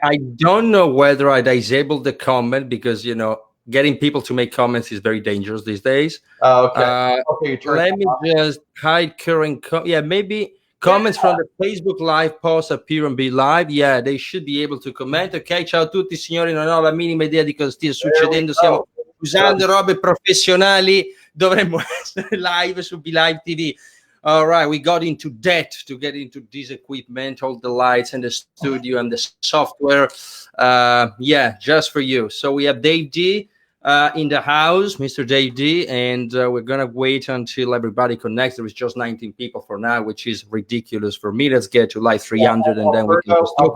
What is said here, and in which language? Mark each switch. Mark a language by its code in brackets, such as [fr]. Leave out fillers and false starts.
[en] I don't know whether I disabled the comment because, getting people to make comments is very dangerous these days. Okay. Okay, you turn Let me just hide current. Yeah, maybe comments from the Facebook Live post appear and be live. Yeah, they should be able to comment. [it] Ok, ciao a tutti signori, non ho la minima idea di cosa stia succedendo. Stiamo usando robe professionali, dovremmo essere live su Be Live TV. [en] All right, we got into debt to get into this equipment, all the lights and the studio and the software. Yeah, just for you. So we have Dave Dee in the house, Mr. Dave Dee, and we're gonna wait until everybody connects. There is just 19 people for now, which is ridiculous for me. Let's get to like 300, and then we can just talk.